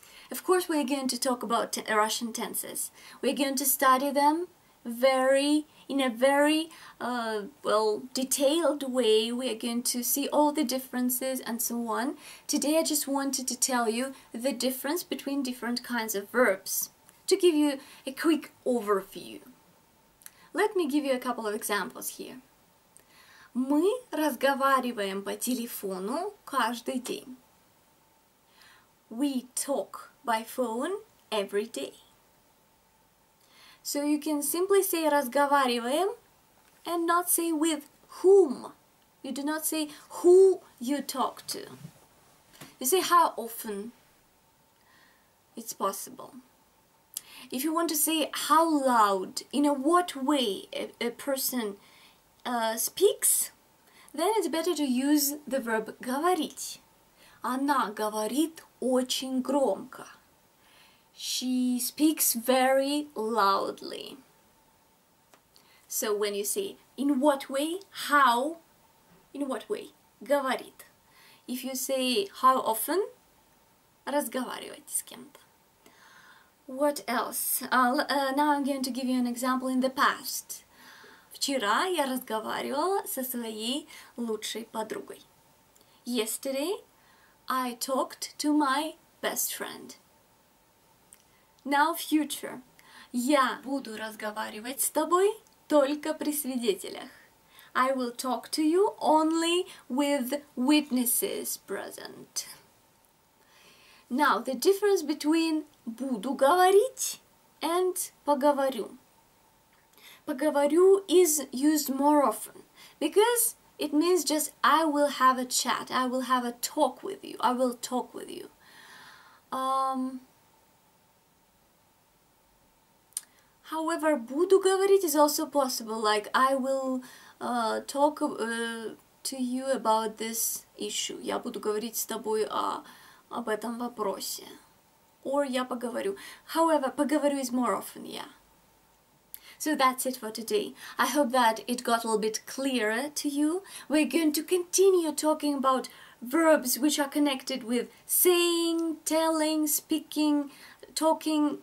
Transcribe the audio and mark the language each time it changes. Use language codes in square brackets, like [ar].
[en] Of course, we're going to talk about Russian tenses. We're going to study them in a very detailed way. We are going to see all the differences and so on. Today I just wanted to tell you the difference between different kinds of verbs, to give you a quick overview. Let me give you a couple of examples here. [ru] Мы разговариваем по телефону каждый день. [en] We talk by phone every day. So you can simply say разговариваем and not say with whom. You do not say who you talk to. You say how often it's possible. If you want to say how loud, in what way a person speaks, then it's better to use the verb говорить. [ru] Она говорит очень громко. [en] She speaks very loudly. So when you say in what way, how, in what way, говорит. If you say how often, [ru] разговаривать с кем-то. [en] What else? Now I'm going to give you an example in the past. [ru] Вчера я разговаривала со своей лучшей подругой. [en] Yesterday I talked to my best friend. Now future. [ru] Я буду разговаривать с тобой только при свидетелях. [en] I will talk to you only with witnesses present. Now the difference between буду говорить and поговорю. Поговорю is used more often because it means just I will have a chat, I will have a talk with you, I will talk with you. However, буду говорить is also possible, like I will talk to you about this issue. [ru] Я буду говорить с тобой об этом вопросе. Or я поговорю. [en] However, поговорю is more often, yeah. So that's it for today. I hope that it got a little bit clearer to you. We're going to continue talking about verbs which are connected with saying, telling, speaking, talking.